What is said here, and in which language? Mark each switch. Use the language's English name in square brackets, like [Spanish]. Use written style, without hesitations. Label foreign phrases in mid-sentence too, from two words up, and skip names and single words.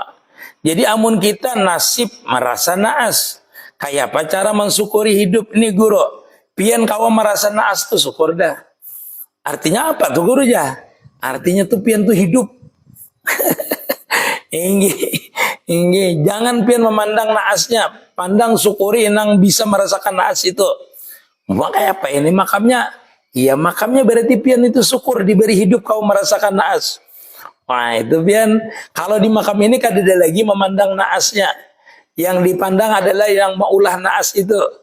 [Banjar] Jadi amun kita nasib merasa naas. Kayak apa cara mensyukuri hidup ini guru? Pian kau merasa naas tuh syukur dah. Artinya apa tuh guru ya? Artinya tuh pian tuh hidup. Inggi. Jangan pian memandang naasnya. Pandang syukuri yang bisa merasakan naas itu. Kayak apa ini makamnya? Iya makamnya berarti pian itu syukur diberi hidup kau merasakan naas. Wah itu pian. Kalau di makam ini kan ada lagi memandang naasnya. Yang dipandang adalah yang maulah naas itu.